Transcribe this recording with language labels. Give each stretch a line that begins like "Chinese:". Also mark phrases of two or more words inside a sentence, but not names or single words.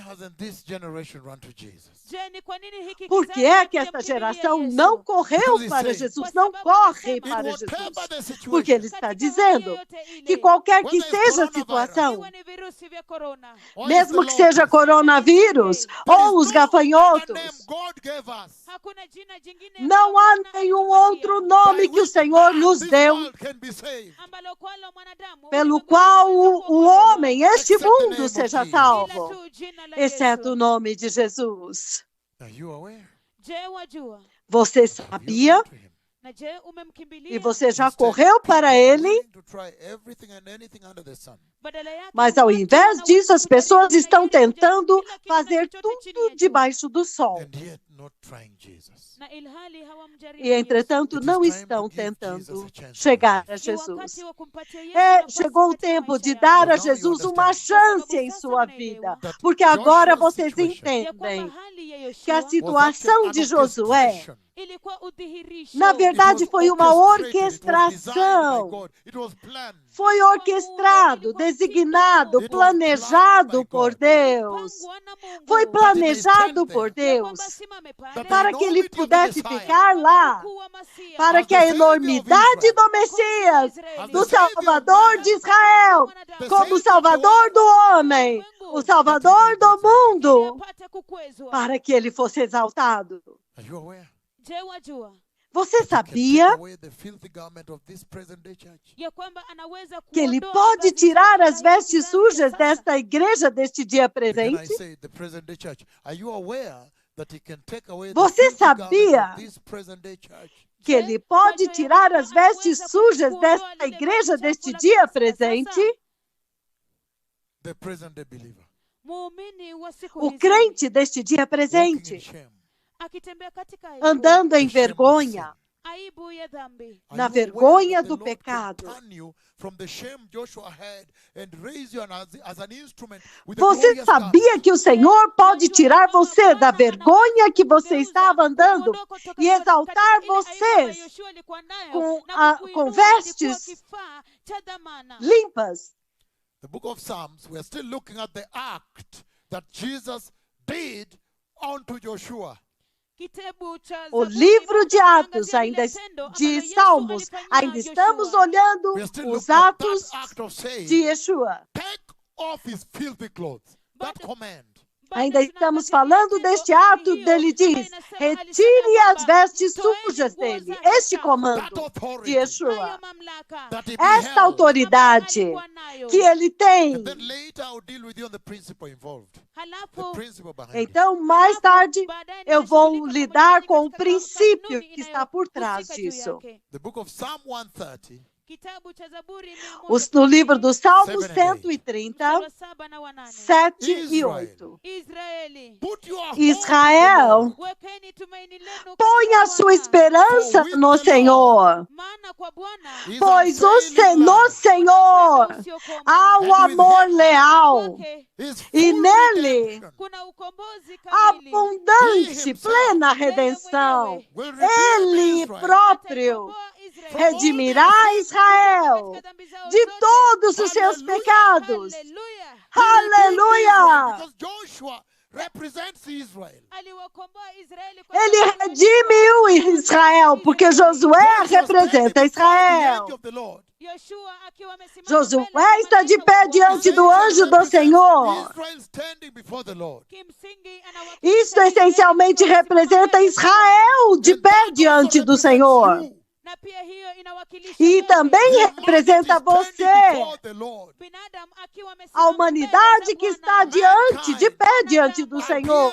Portuguese: Por que é que essa geração não correu para Jesus, não corre para Jesus? Porque ele está dizendo que qualquer que seja a situação,
Swahili: vya corona.
Portuguese: Mesmo que seja coronavírus ou os gafanhotos,
English: God gave us
Swahili: Hakuna jina jingine
Portuguese: não há nenhum outro nome que o Senhor nos deu,
English: world can be saved.
Swahili: ambalo kwalo mwanadamu
Portuguese: pelo qual o homem, este mundo, seja salvo,
Swahili: ila tu jina la
Portuguese: exceto o
Swahili: Yesu.
Portuguese: nome de Jesus.
English: Are you aware?
Swahili: Je, wajua?
Portuguese: Você
English: You
Portuguese: sabia?
English: run to him.
Swahili: Na je umemkimbilia?
Portuguese: E você já
English: Instead,
Portuguese: correu para
English: people are
Portuguese: ele?
English: willing to try everything and anything under the sun.
Swahili: Badala yake,
Portuguese: Mas ao
Swahili: watu
Portuguese: invés
Swahili: wanaweza
Portuguese: disso, as pessoas
Swahili: kujaribu
Portuguese: estão
Swahili: kujaribu
Portuguese: tentando
Swahili: kila kitu na
Portuguese: fazer
Swahili: chochote chini ya
Portuguese: tudo
Swahili: jua.
Portuguese: debaixo do sol.
English: And yet not trying Jesus.
Swahili: Na ilhali hawamjaribu
Portuguese: E,
Swahili: Yesu.
Portuguese: entretanto,
English: It is
Portuguese: não
English: time
Portuguese: estão
English: to give Jesus
Portuguese: tentando
English: a chance to
Portuguese: chegar a
Swahili: Ni
Portuguese: Jesus.
Swahili: wakati wa kumpatia Yesu
Portuguese: É,
Swahili: nafasi
Portuguese: chegou o
Swahili: katika
Portuguese: tempo
Swahili: maisha
Portuguese: de
Swahili: yako.
Portuguese: dar a
English: Now you
Portuguese: Jesus uma
English: understand.
Portuguese: chance em sua vida. Porque agora vocês
Swahili: Ya kwamba
Portuguese: entendem
Swahili: hali ya
Portuguese: que a
Swahili: Yoshua
English: Was
Portuguese: situação
English: actually
Portuguese: de
English: an
Portuguese: Josué,
English: orchestration.
Swahili: ilikuwa udhihirisho.
Portuguese: na verdade, foi uma
English: orchestrated, it was designed by
Portuguese: orquestração.
English: God. It was planned.
Portuguese: Foi orquestrado, designado, planejado por Deus.
Swahili: Pangwa na Mungu.
Portuguese: Foi planejado por
Swahili: Ya
Portuguese: Deus
Swahili: kwamba simame pale,
English: That
Portuguese: para que ele pudesse ficar
Swahili: kama
Portuguese: lá,
Swahili: mkuu wa Masia,
Portuguese: para que a enormidade do Messias, do Salvador de Israel, como Salvador do homem, o Salvador do
Swahili: ili
Portuguese: mundo,
Swahili: apate kukwezwa.
Portuguese: para que ele fosse exaltado.
English: Are you aware?
Swahili: Je, wajua
Portuguese: Você
English: He can
Portuguese: sabia
English: take away the filthy garment of this present day church.
Swahili: ya kwamba anaweza
Portuguese: que ele
Swahili: kuondoa
Portuguese: pode
Swahili: vazi
Portuguese: tirar
Swahili: chafu
Portuguese: as
Swahili: za
Portuguese: vestes
Swahili: kizazi cha
Portuguese: sujas
Swahili: sasa?
Portuguese: desta igreja deste dia
English: Can I
Portuguese: presente?
English: say the present day church? Are you aware that he can take away the
Portuguese: Você
English: filthy garment
Portuguese: sabia
English: of this present day church?
Portuguese: Que ele pode tirar as vestes sujas desta igreja deste dia presente?
English: The present day believer.
Swahili: Muumini wa siku
Portuguese: O
Swahili: hizi,
Portuguese: crente deste dia
English: Walking in
Portuguese: presente,
English: shame.
Swahili: akitembea katika aibu,
Portuguese: andando em
English: The shame of
Portuguese: vergonha,
Swahili: aibu ya dhambi.
English: Are
Portuguese: na
English: you aware
Portuguese: vergonha
English: that the
Portuguese: do
English: Lord can
Portuguese: pecado.
English: turn you from the shame Joshua had and raise you as an instrument with a
Portuguese: Você
English: glorious garment?
Portuguese: sabia que o Senhor pode tirar você da vergonha que você estava andando e exaltar vocês com vestes limpas?
English: The book of Psalms, we are still looking at the act that Jesus did unto Joshua.
Portuguese: O livro de Atos, ainda de Salmos, ainda estamos olhando
English: We are still
Portuguese: os
English: looking at
Portuguese: atos
English: that act of saying,
Portuguese: de Yeshua.
English: take off his filthy clothes. That command.
Portuguese: Ainda estamos falando deste ato dele diz, retire as vestes sujas dele. Este
English: That
Portuguese: comando
English: authority
Portuguese: de Yeshua.
English: that he
Portuguese: Esta
English: beheld.
Portuguese: autoridade que ele tem.
English: And then later I'll deal with you on the principle involved. The principle behind it.
Portuguese: Então, mais tarde, eu vou lidar com o princípio que está por trás disso.
English: The book of Psalm 130,
Portuguese: No livro do Salmo
English: 7 and 8.
Portuguese: 130, 7 e
English: Israel.
Portuguese: 8.
English: put your hope
Portuguese: Israel,
English: in the Lord,
Portuguese: põe a sua esperança no Senhor,
English: His
Portuguese: pois
English: unfailing
Portuguese: no
English: love,
Portuguese: Senhor há o amor leal
English: His
Portuguese: e
English: full
Portuguese: nele
English: redemption
Portuguese: abundante, plena redenção.
English: will redeem
Portuguese: Ele
English: Israel
Portuguese: próprio redimirá Israel de todos os seus pecados. Aleluia!
English: Because Joshua represents Israel.
Portuguese: Ele redimiu Israel, porque Josué representa Israel. Josué está de pé diante do anjo do Senhor.
English: Israel standing before the Lord.
Portuguese: Isso essencialmente representa Israel de pé diante do Senhor. E também representa você, a humanidade que está diante, de pé diante do Senhor.